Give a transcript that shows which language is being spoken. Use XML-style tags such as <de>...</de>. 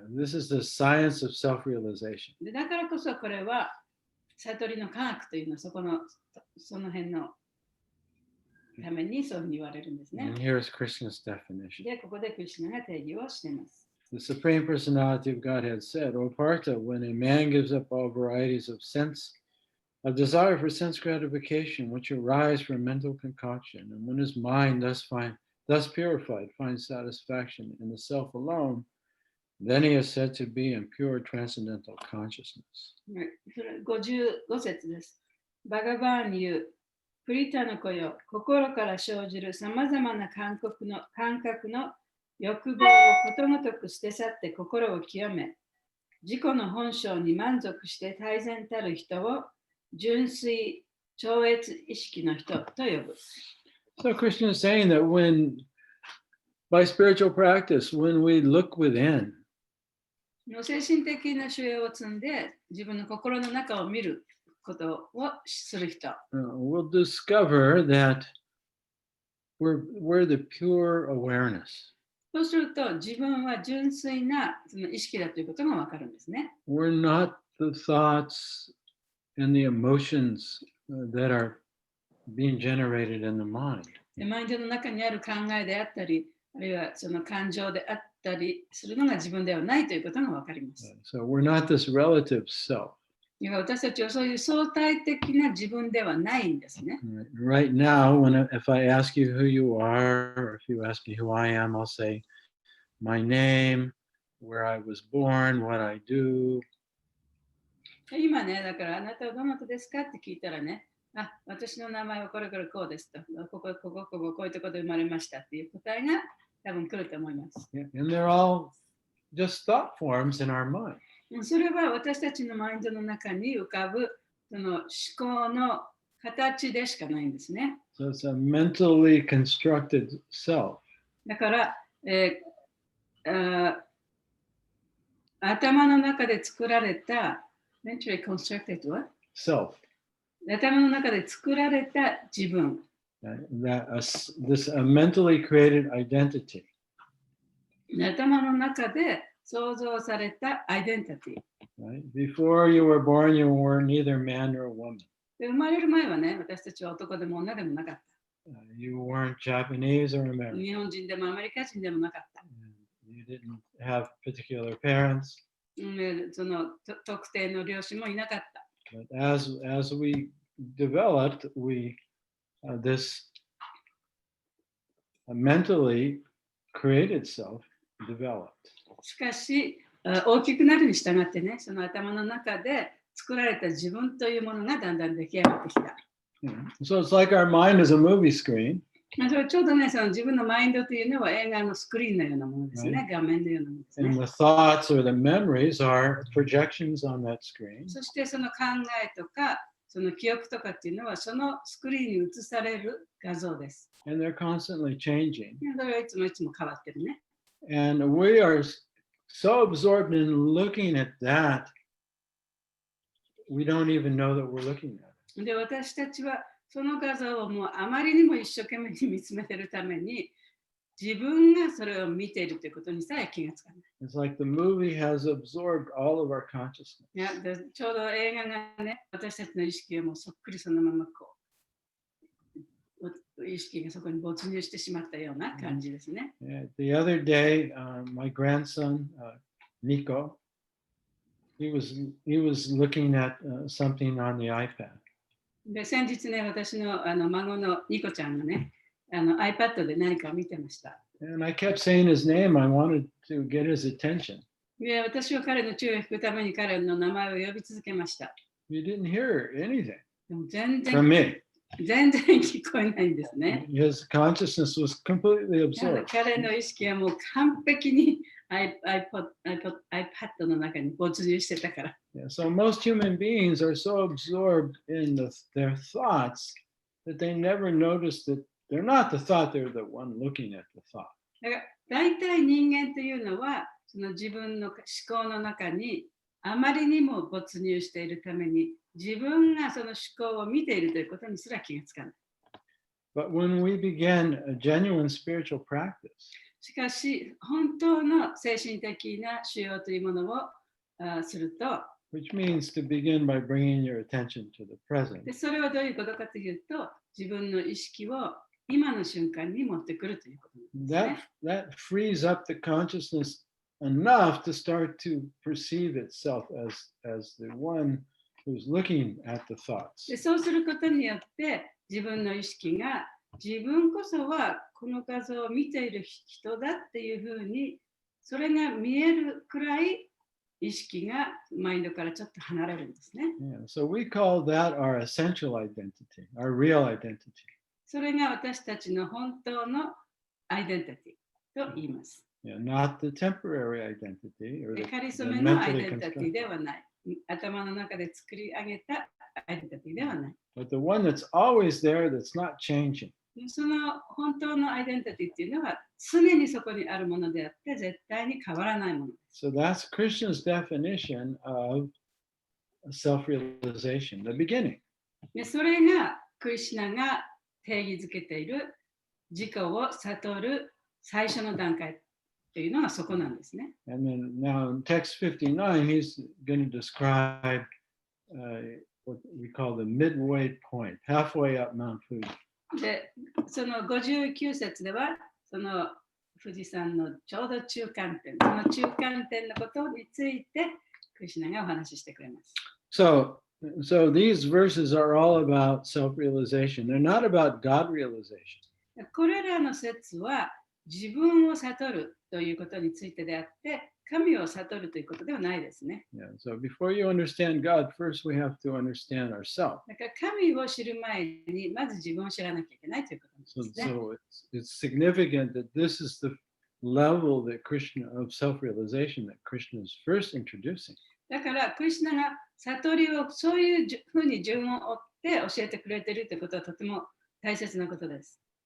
<en>Yeah, this is the science of self-realization.</en> <ja>でだからこそこれは悟りの科学というのはその辺のためにそういうふうに言われるんですね。</ja> <en>And here's Krishna's definition.</en> <ja>で、ここでクリシュナが定義をしています。</ja> <en>The Supreme Personality of Godhead said, O Partha, when a man gives up all varieties of desire for sense gratification, which arise from mental concoction, and when his mind thus purified finds satisfaction in the self alone, then he is said to be in pure transcendental consciousness.</en> <ja>55節です。バガバーン言う、プリタの子よ、心から生じるさまざまな感覚の欲望をことごとく捨て去って心を清め、自己の本性に満足して大然たる人を純粋超越意識の人と呼ぶ。</ja> <en>So Krishna is saying that by spiritual practice, when we look within,</en> <ja>精神的な修養を積んで自分の心の中を見ることをする人。</ja> <en>we'll discover that we're the pure awareness.</en> <ja>そうすると自分は純粋なその意識だということがわかるんですね。</ja> <en>We're not the thoughts and the emotions that are being generated in the mind.</en> <ja>マインドの中にある考えであったり、あるいはその感情であったりするのが自分ではないということがわかります。</ja> <en>So we're not this relative self.</en> <ja>私たちはそういう相対的な自分ではないんですね。</ja> <en>Right now, if I ask you who you are, or if you ask me who I am, I'll say my name, where I was born, what I do.</en> <ja>今ね、だからあなたはどなたですかって聞いたらね、私の名前はこれこうですと。こういうところで生まれましたっていう答えが多分来ると思います。</ja> <en>And they're all just thought forms in our mind.</en> <ja>それは私たちのマインドの中に浮かぶその思考の形でしかないんですね。</ja> <en>So it's a mentally constructed self.</en> <ja>だから、頭の中で作られた</ja> <en>mentally constructed what? Self.</en> <ja>頭の中で作られた自分。</ja> <en>This mentally created identity.</en> <ja>頭の中で創造されたアイデンティティ。</ja> <en>Right? Before you were born, you were neither man nor woman.</en> <ja>で生まれる前はね、私たちは男でも女でもなかった。</ja> <en>You weren't Japanese or American.</en> <ja>日本人でもアメリカ人でもなかった。</ja> <en>You didn't have particular parents.</en> <ja>その特定の両親もいなかった。</ja> <en>But as we developed, this mentally created self developed.</en> <ja>しかし、大きくなるに従ってね、その頭の中で作られた自分というものがだんだん出来上がってきた。</ja> <en>So it's like our mind is a movie screen.</en> <ja>それちょうどね、その自分のマインドというのは映画のスクリーンのようなものですね、画面のようなものですね。</ja> <en>And the thoughts or the memories are projections on that screen.</en> <ja>そしてその考えとか、その記憶とかっていうのはそのスクリーンに映される画像です。</ja> <en>And they're constantly changing.</en> <ja>それはいつも変わってるね。</ja> <en>And we are so absorbed in looking at that, we don't even know that we're looking at it.</en> <ja>で、私たちはその画像をもうあまりにも一生懸命に見つめているために、自分がそれを見ているということにさえ気がつかない。</ja> <en>It's like the movie has absorbed all of our consciousness.</en> <ja>いやちょうど映画がね、私たちの意識をもうそっくりそのまま意識がそこに没入してしまったような感じですね。</ja> <en>The other day, my grandson, Nico, he was looking at something on the iPad.</en> <ja>で先日ね、私の孫のニコちゃんがね、iPad で何かを見てました。</ja> <en>And I kept saying his name. I wanted to get his attention.</en> <ja>で私は彼の注意を引くために彼の名前を呼び続けました。</ja> <en>You didn't hear anything</en> <ja>でも全</ja> <en>from me.</en> <ja>然聞こえないんですね。</ja> <en>His consciousness was completely absorbed.</en> <ja>彼の意識はもう完璧に iPad の中に没入してたから。</ja> <en>Yeah, so most human beings are so absorbed in their thoughts that they never notice that they're not the thought, they're the one looking at the thought.</en> <ja>だから大体人間というのはその自分の思考の中にあまりにも没入しているために自分がその思考を見ているということにすら気がつかない。</ja> <en>But when we begin a genuine spiritual practice,</en> <ja>しかし本当の精神的な修養というものをすると、</ja> <en>which means to begin by bringing your attention to the present.</en> <ja>でそれはどういうことかというと、自分の意識を今の瞬間に持ってくるということなんですね。</ja> <en>That frees up the consciousness enough to start to perceive itself as the one who's looking at the thoughts.</en> <ja>でそうすることによって自分の意識が自分こそはこの画像を見ている人だっていうふうにそれが見えるくらい意識がマインドからちょっと離れるんですね。</ja> <en>Yeah, so we call that our essential identity, our real identity.</en> <ja>それが私たちの本当のアイデンティティと言います。</ja> <en>Yeah, not the temporary identity or the</en> <ja>仮初めのアイ</ja> <en>mentally</en> <ja>デンティティ</ja> <en>constructed,</en> <ja>ではない。頭の中で作り上げたアイデンティティではない。</ja> <en>but the one that's always there that's not changing.</en> <ja>その本当のアイデンティティっていうのは常にそこにあるものであって絶対に変わらないものです。</ja> <en>So that's Krishna's definition of self-realization, the beginning.</en> <ja>でそれがクリシュナが定義づけている自己を悟る最初の段階というのがそこなんですね。</ja> <en>And then now in text 59, he's going to describe what we call the midway point, halfway up Mount Fuji.</en> <ja>で、その59節では、その富士山のちょうど中間点、その中間点のことについて、クリシュナがお話ししてくれます。</ja> <en>So these verses are all about self-realization. They're not about God realization.</en> <ja>これらの説は自分を悟るということについてであって、神を悟るということではないですね。</ja> <en>Yeah. So before you understand God, first we have to understand ourselves.</en> <ja>だから神を知る前にまず自分を知らなきゃいけないということですね。</ja> <en>So it's significant that this is the level that Krishna of self-realization that Krishna is first introducing.</en> <ja>だからクリシュナが悟りをそういうふうに順を追って教えてくれているということはとても大切なことです。</ja>